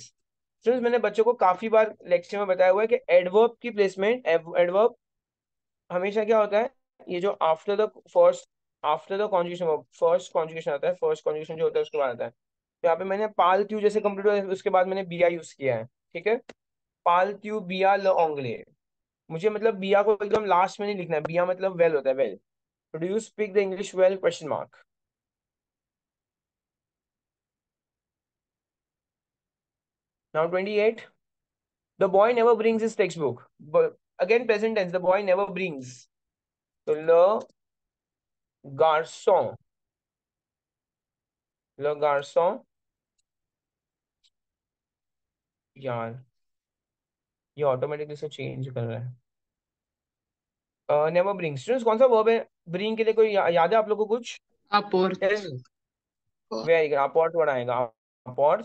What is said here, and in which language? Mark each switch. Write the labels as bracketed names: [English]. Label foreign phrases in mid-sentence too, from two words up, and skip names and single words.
[Hindi] स्टूडेंट्स मैंने बच्चों को काफी बार लेक्चर में बताया हुआ है कि एडवर्ब की प्लेसमेंट, एडवर्ब हमेशा क्या होता है, ये जो [English] after the conjugation, first conjugation [Hindi] आता है, [English] first conjugation [Hindi] जो होता है उसके बाद आता है। तो यहाँ पे मैंने [French] parles-tu [Hindi] जैसे कंप्लीट हुआ है, उसके बाद मैंने बिया यूज किया है। ठीक है, [French] parles-tu bien l'anglais. [Hindi] मुझे मतलब बिया को एकदम लास्ट में नहीं लिखना है, बिया मतलब वेल होता है, वेल। [English] तो do you speak the English well question mark। now 28, the boy never brings his text book. again present tense, the boy never brings. तो [French] le garçon, le garçon. [Hindi] यार ये ऑटोमेटिकली से चेंज कर रहा है। [English] never bring. [Hindi] स्टूडेंट्स कौन सा वर्ब है ब्रिंग के लिए, कोई याद है आप लोगों को कुछ? [French] Apport. [English] very good, [Hindi] अपॉर्ट वर्ड आएगा, अपॉर्ट।